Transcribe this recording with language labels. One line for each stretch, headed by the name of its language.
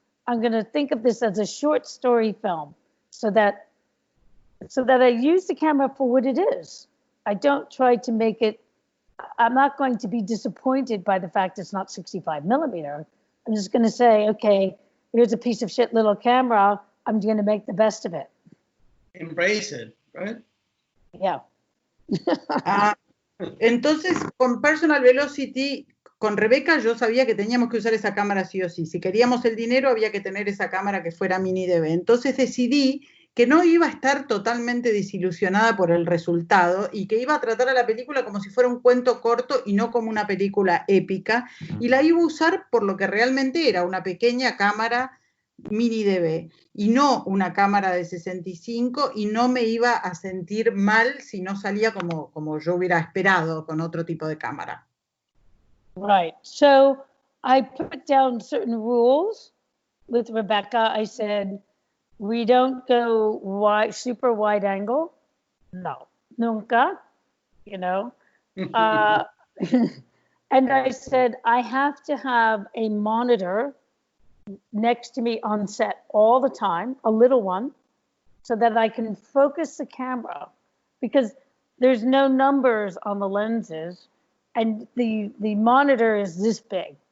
English: I'm going to think of this as a short story film so that I use the camera for what it is. I don't try to make it, I'm not going to be disappointed by the fact it's not 65 millimeter. I'm just going to say, okay, here's a piece of shit little camera. I'm going to make the best of it. Embrace it, right? Yeah.
Spanish: Entonces, con Personal Velocity, con Rebecca yo sabía que teníamos que usar esa cámara sí o sí. Si queríamos el dinero, había que tener esa cámara que fuera mini DV. Entonces decidí que no iba a estar totalmente desilusionada por el resultado y que iba a tratar a la película como si fuera un cuento corto y no como una película épica. Y la iba a usar por lo que realmente era, una pequeña cámara mini DV y no una cámara de 65 y no me iba a sentir mal si no salía como yo hubiera esperado con otro tipo de cámara.
English: Right. So I put down certain rules with Rebecca. I said, we don't go super wide angle.
Spanish: No, nunca,
English: you know. And I said, I have to have a monitor next to me on set all the time, a little one, so that I can focus the camera because there's no numbers on the lenses and the monitor is this big.